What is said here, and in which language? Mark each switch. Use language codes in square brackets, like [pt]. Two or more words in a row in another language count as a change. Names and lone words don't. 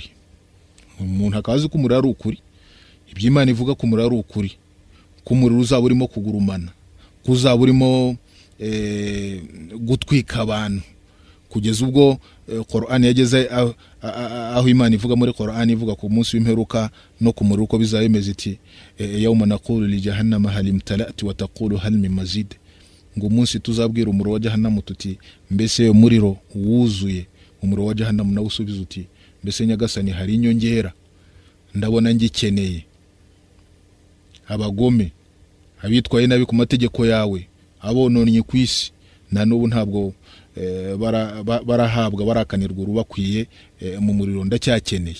[rw] Umuntu akazi ko umuriro ari ukuri, iby'Imana ivuga ko umuriro ari ukuri, ko umuriro uzaba urimo kugurumana, ko uzaba urimo gutwika abantu, kugeza ubwo Qur'an yageze aho Imana ivuga muri Qur'an ivuga ku munsi w'imperuka no ku muriro uko bizaba bimeze iti [ar] يوم نقول لجهنم هل امتلأت وتقول هل من مزيد, [rw] ngo umunsi tuzabwira umuriro wa Jahannam tuti mbese umuriro wuzuye, umuriro wa Jahannam nawe usubiza uti mbese nyagasani hari inyongera, ndabona ngikeneye. Abagome, abitwaye nabi ku mategeko yawe, abononnye kwisi, na n'ubu ntabwo barahabwa barakanirwa urubakwiye mu muriro, ndacyakeneye.